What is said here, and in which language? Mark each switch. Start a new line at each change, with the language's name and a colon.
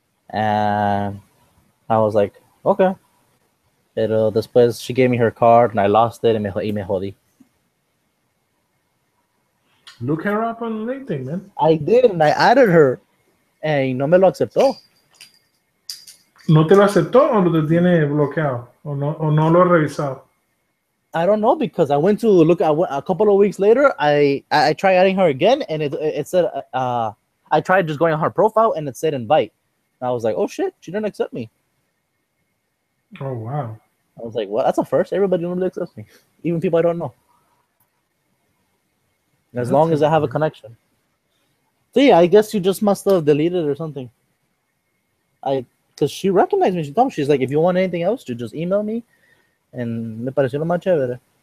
English: And I was like, okay.
Spanish: Pero después
English: she gave me her card and I lost it
Spanish: y me jodí.
English: Look her up on LinkedIn, man. I did, and I added her.
Spanish: Y no me lo aceptó. ¿No te lo aceptó o lo tiene bloqueado? ¿O no lo ha revisado?
English: I don't know, because I went to look a couple of weeks later. I tried adding her again, and it said I tried just going on her profile, and it said invite. And I was like, oh shit, she didn't accept me. Oh wow. I was like, well, that's a first. Everybody normally accepts me, even people I don't know. As long as I have a connection. So yeah, I guess you just must have deleted or something. Because she recognized me. She's like, if you want anything else, to just email me.
Spanish: And me pareció lo más chévere.